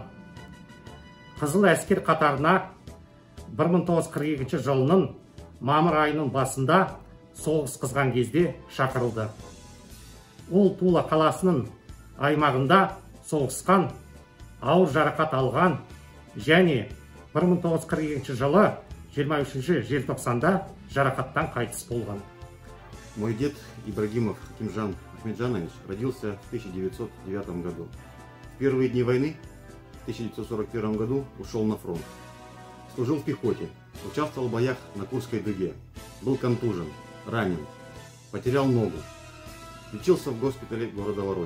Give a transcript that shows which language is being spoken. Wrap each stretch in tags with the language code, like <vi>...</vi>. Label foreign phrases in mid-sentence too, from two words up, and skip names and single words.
<kk>Қызыл әскер қатарына 1942 жылының мамыр айының басында соғыс қызған кезде шақырылды. Ол Тула қаласының аймағында соғысқан, ауыр жарақат алған және 1942 жылы 23 желтоқсанда жарақаттан қайтыс болған.</kk> <ru>Мой дед Ибрагимов Акимжан Ахмеджанович родился в 1909 году. В первые дни войны в 1941 году ушел на фронт. Служил в пехоте, участвовал в боях на Курской дуге, был контужен, ранен, потерял ногу, лечился в госпитале города Воронеж.</ru>